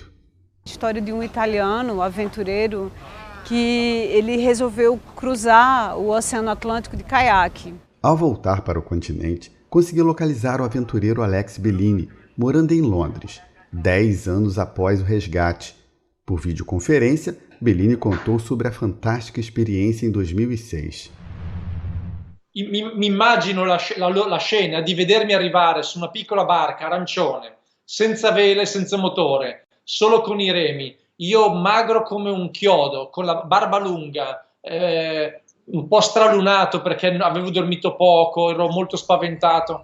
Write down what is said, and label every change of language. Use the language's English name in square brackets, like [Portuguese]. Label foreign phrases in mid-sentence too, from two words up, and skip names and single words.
[Portuguese] História de um italiano aventureiro que ele resolveu cruzar o Oceano Atlântico de caiaque. Ao voltar para o continente, consegui localizar o aventureiro Alex Bellini, morando em Londres, 10 anos após o resgate. Por videoconferência, Bellini contou sobre a fantástica experiência em 2006. [Italian] Mi immagino la scena di vedermi arrivare su una piccola barca arancione, senza vele, senza motore, solo con i remi, io magro come un chiodo, con la barba lunga, un po' stralunato perché avevo dormito poco, ero molto spaventato.